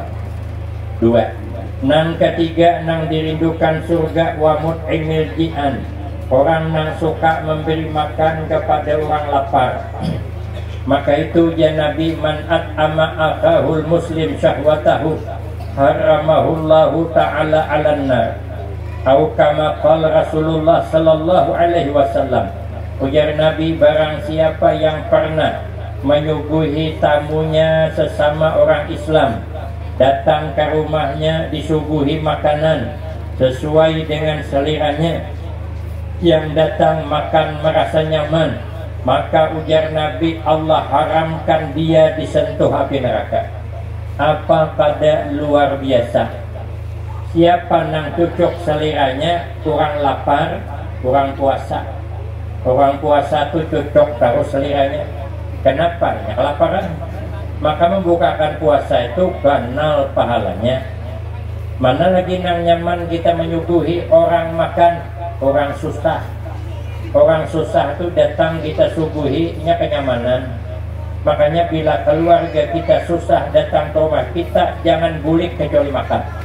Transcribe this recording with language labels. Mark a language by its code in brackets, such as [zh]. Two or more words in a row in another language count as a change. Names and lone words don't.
[bjn] Dua, nang ketiga nang dirindukan surga [ar] ومطعم الجيعان. [bjn] Orang nang suka memberi makan kepada orang lapar. Maka itu [ar] ya Nabi, من أطعم أخاه المسلم شهوته حرمه الله تعالى على النار. Atau كما قال رسول الله صلى الله عليه وسلم. [bjn] Ujar Nabi, barang siapa yang pernah menyuguhi tamunya sesama orang Islam, datang ke rumahnya disuguhi makanan sesuai dengan seliranya, yang datang makan merasa nyaman, maka ujar Nabi, Allah haramkan dia disentuh api neraka. Apa pada luar biasa. Siapa nang cocok seliranya, kurang lapar, kurang puasa. Orang puasa itu cocok taruh seliranya. Kenapa? Ya, kelaparan. Maka membukakan puasa itu banal pahalanya. Mana lagi nang nyaman kita menyuguhi orang makan, orang susah. Orang susah itu datang kita suguhinya kenyamanan. Makanya bila keluarga kita susah datang ke rumah kita, jangan bulik kecuali makan.